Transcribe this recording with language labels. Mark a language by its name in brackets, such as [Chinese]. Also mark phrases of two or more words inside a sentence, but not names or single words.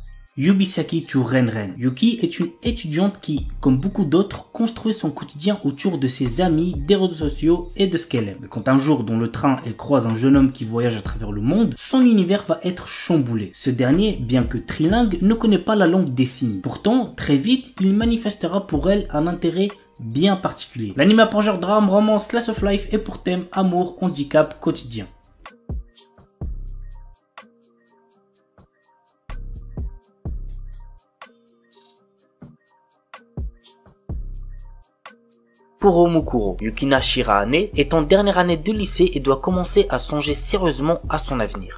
[French] Yubisaki to Renren. Yuki est une étudiante qui, comme beaucoup d'autres, construit son quotidien autour de ses amis, des réseaux sociaux et de ce qu'elle aime. Mais quand un jour dans le train elle croise un jeune homme qui voyage à travers le monde, son univers va être chamboulé. Ce dernier, bien que trilingue, ne connaît pas la langue des signes. Pourtant, très vite, il manifestera pour elle un intérêt bien particulier. L'anime a pour genre drame, romance, [English] slice of life [French] et pour thème amour, handicap, quotidien. Pour Mukuro, Yukina Shirahane est en dernière année de lycée et doit commencer à songer sérieusement à son avenir.